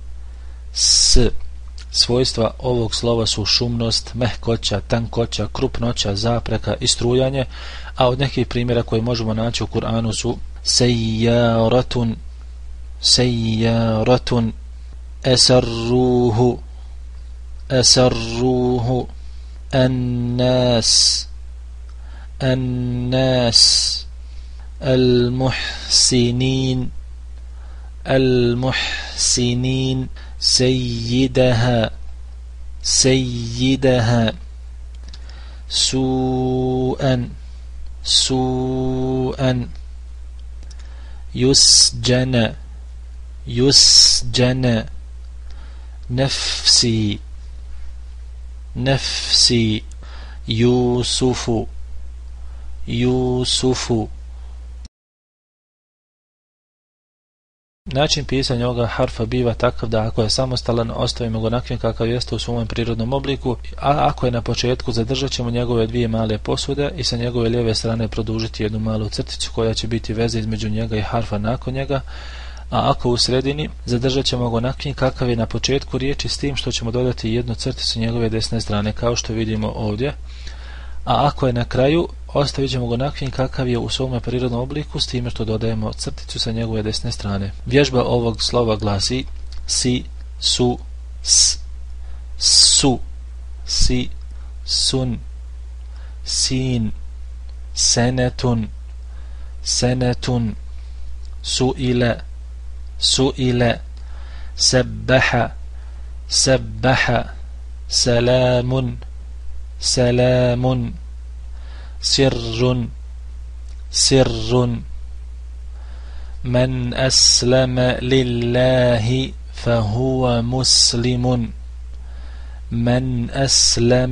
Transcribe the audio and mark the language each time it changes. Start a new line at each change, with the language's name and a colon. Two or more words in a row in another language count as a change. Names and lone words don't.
Bosnian: Svojstva ovog slova su šumnost, mehkoća, tankoća, krupnoća, zapreka i strujanje, a od nekih primjera koje možemo naći u Kur'anu su sejjaratun,
Arabic: يسره، الناس, المحسنين سيدها سوءا يسجن نفسي يوسف.
Bosnian: Način pisanja ovoga harfa biva takav da ako je samostalan ostavimo ga onakvim kakav jeste u svom prirodnom obliku, a ako je na početku zadržat ćemo njegove dvije male posude i sa njegove lijeve strane produžiti jednu malu crticu koja će biti veza između njega i harfa nakon njega, a ako u sredini zadržat ćemo ga onakvim kakav je na početku riječi s tim što ćemo dodati jednu crticu njegove desne strane kao što vidimo ovdje, a ako je na kraju ostavit ćemo ga onakvim kakav je u svome prirodnom obliku s time što dodajemo crticu sa njegove desne strane. Vježba ovog slova glasi si, su, s, su,
Arabic: سِ، سُنْ، سِنْ، سنة، سئل، سبح, salamun, سر من أسلم لله فهو مسلم من أسلم